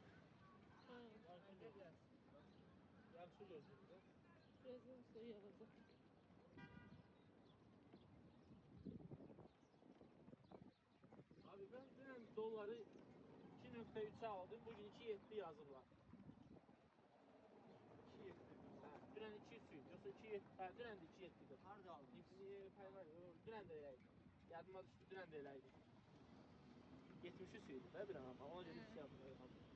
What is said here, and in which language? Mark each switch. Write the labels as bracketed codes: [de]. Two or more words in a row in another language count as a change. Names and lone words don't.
[tr] Ha, Gel gel. Gel şu gözümüze. birazdan soyu alacak. Abi ben dün doları 2.3'e aldım. Bugün 2.7 yazırlar. 2.7. [az] Ha, dünən 200 idi. Yoxsa 2.7. Ha, dünən də 2.7 idi. Harda aldın? Dünən də elə idi. Yadıma düşdü, dünən də elə idi. 73 idi də bir an amma. Ona görə 2 yazdım.